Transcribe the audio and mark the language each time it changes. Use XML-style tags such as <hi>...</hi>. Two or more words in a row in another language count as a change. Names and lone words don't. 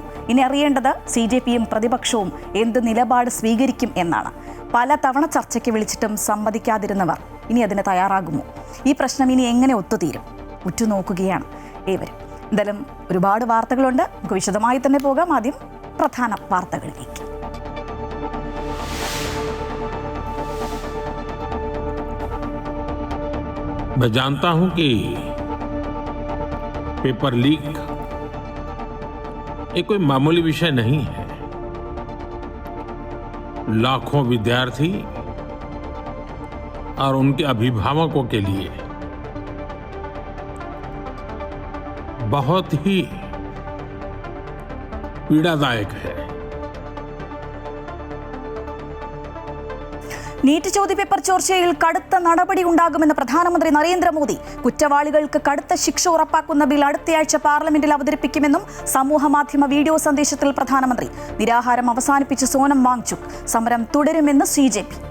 <ml>ഇനി അറിയേണ്ടത് CJPയും പ്രതിപക്ഷവും എന്ത് നിലപാട് സ്വീകരിക്കും എന്നാണ്. പല തവണ ചർച്ചയ്ക്ക് വിളിച്ചിട്ടും സമ്മതിക്കാതിരുന്നവർ ഇനി അതിന് തയ്യാറാകുമോ? ഈ പ്രശ്നം ഇനി എങ്ങനെ ഒത്തുതീരും? ഉറ്റുനോക്കുകയാണ് ഏവരും. എന്തായാലും ഒരുപാട് വാർത്തകളുണ്ട്. നമുക്ക് വിശദമായി തന്നെ പോകാം. ആദ്യം പ്രധാന വാർത്തകളിലേക്ക്.</ml> <hi>मैं जानता हूं कि पेपर लीक ये कोई मामूली विषय नहीं है. लाखों विद्यार्थी और उनके अभिभावकों के लिए बहुत ही पीड़ादायक है.</hi> <ml>നീറ്റ് ചോദ്യപേപ്പർ ചോർച്ചയിൽ കടുത്ത നടപടി ഉണ്ടാകുമെന്ന് പ്രധാനമന്ത്രി നരേന്ദ്രമോദി. കുറ്റവാളികൾക്ക് കടുത്ത ശിക്ഷ ഉറപ്പാക്കുന്ന ബിൽ അടുത്തയാഴ്ച പാർലമെന്റിൽ അവതരിപ്പിക്കുമെന്നും സമൂഹമാധ്യമ വീഡിയോ സന്ദേശത്തിൽ പ്രധാനമന്ത്രി. നിരാഹാരം അവസാനിപ്പിച്ച സോനം വാങ്ചുക് സമരം തുടരുമെന്ന് CJP.</ml>